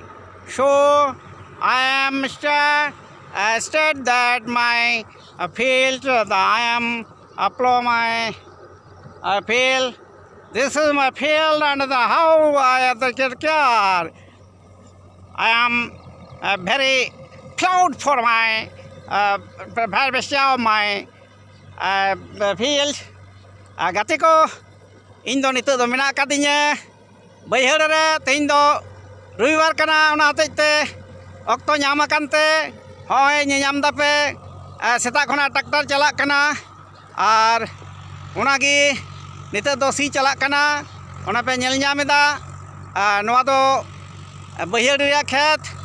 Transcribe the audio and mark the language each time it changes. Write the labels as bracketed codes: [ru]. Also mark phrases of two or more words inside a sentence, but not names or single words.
[en] So I am state that my field, I am upload my field. This is my field and the how I have the care. I am very proud for my harvest of my field. [sat] Gati ko ᱤᱧ ᱫᱚ ᱱᱤᱛᱚᱜ ᱫᱚ ᱢᱮᱱᱟᱜ ᱠᱟᱫᱤᱧᱟ ᱵᱟᱹᱭᱦᱟᱹᱲ ᱨᱮ ᱛᱮᱦᱮᱧ ᱫᱚ ᱨᱚᱵᱤᱵᱟᱨ ᱠᱟᱱᱟ ᱚᱱᱟ ᱦᱚᱛᱮᱡ ᱛᱮ ᱚᱠᱛᱚ ᱧᱟᱢ ᱟᱠᱟᱱᱛᱮ ᱦᱚᱸᱜᱼᱚᱭ ᱧᱮᱧᱟᱢ ᱫᱟᱯᱮ ᱥᱮᱛᱟᱜ ᱠᱷᱚᱱᱟᱜ ᱴᱨᱟᱠᱴᱟᱨ ᱪᱟᱞᱟᱜ ᱠᱟᱱᱟ ᱟᱨ ᱚᱱᱟᱜᱮ ᱱᱤᱛᱚᱜ ᱫᱚ ᱥᱤ ᱪᱟᱞᱟᱜ ᱠᱟᱱᱟ ᱚᱱᱟ ᱯᱮ ᱧᱮᱞ ᱧᱟᱢ ᱮᱫᱟ ᱱᱚᱣᱟ ᱫᱚ ᱵᱟᱹᱭᱦᱟᱹᱲ ᱨᱮᱭᱟᱜ ᱠᱷᱮᱛ